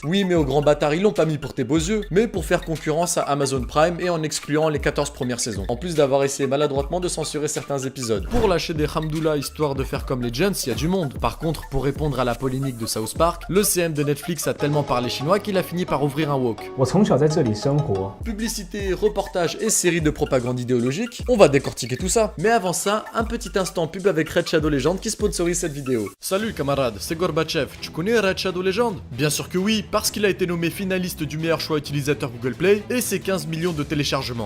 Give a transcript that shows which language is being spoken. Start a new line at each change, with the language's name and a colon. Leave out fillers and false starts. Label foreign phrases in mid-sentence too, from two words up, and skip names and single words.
French: oui, mais au grand bâtard, ils l'ont pas mis pour tes beaux yeux, mais pour faire concurrence à Amazon Prime et en excluant les 14 premières saisons. En plus d'avoir essayé maladroitement de censurer certains épisodes. Pour lâcher des hamdoullah histoire de faire comme les Jones, il y a du monde. Par contre, pour répondre à la polémique de South Park, le CM de Netflix a tellement parlé chinois qu'il a fini par ouvrir un wok.
Chinese: 我从小在这里生活，
French: Publicité, reportages et séries de propagande idéologique, on va décortiquer tout ça. Mais avant ça, un petit instant pub avec Red Shadow Legend qui sponsorise cette vidéo. Salut camarade, c'est Gorbatchev, tu connais Red Shadow Legend? Bien sûr que oui, parce qu'il a été nommé finaliste du meilleur choix utilisateur Google Play et ses 15 millions de téléchargements.